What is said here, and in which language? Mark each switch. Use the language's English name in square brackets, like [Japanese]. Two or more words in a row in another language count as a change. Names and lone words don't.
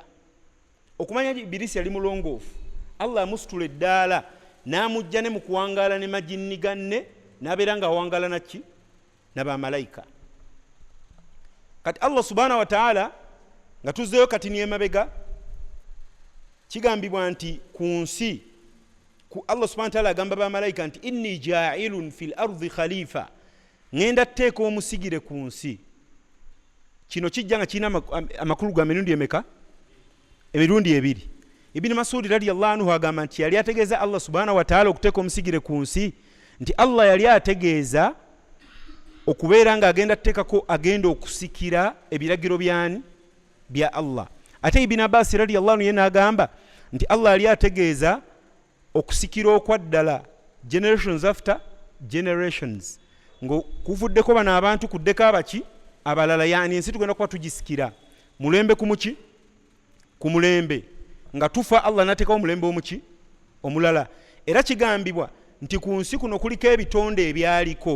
[Ganda] Okumanya Ibilisi yali mulongoofu, Allah amusitula eddaala n'amujja ne mu kuwangaala ne majinni ganne n'abeera nga awangaala naki? N'abamalayika. Kati [Arabic] الله سبحانه وتعالى [Ganda] nga tuzzeyo kati n'emabega kigambibwa nti ku nsi [Arabic] الله سبحانه وتعالى [Ganda] agamba bamalayika nti [Arabic] إني جاعل في الأرض خليفة, [Ganda] ngenda tteeka omusigire ku nsi. Kino kijja nga kirina amakulu ga mirundi emeka? Emirundi ebiri. Ibn Mas'ud [Arabic] رضي الله عنه [Ganda] agamba nti yali ategeeza [Arabic] الله سبحانه وتعالى [Ganda] okuteeka omusigire ku nsi nti Allah yali ategeeza okubeera nga agenda tteekako agenda okusikira ebiragiro byani? Bya Allah. Ate Ibn Abbas [Arabic] رضي الله عنه [Ganda] yena agamba nti Allah yali ategeeza okusikira okwaddala [English] generations after generations. [Ganda] Ngo kuvuddeko bano abantu kuddeko abaki? Abalala, yani ensi tugenda kuba tugisikira mulembe ku muki? Ku mulembe. Nga tufa Allah nateekawo omulembe omuki? Omulala. Era kigambibwa nti ku nsi kuno kuliko ebitonde ebyaliko.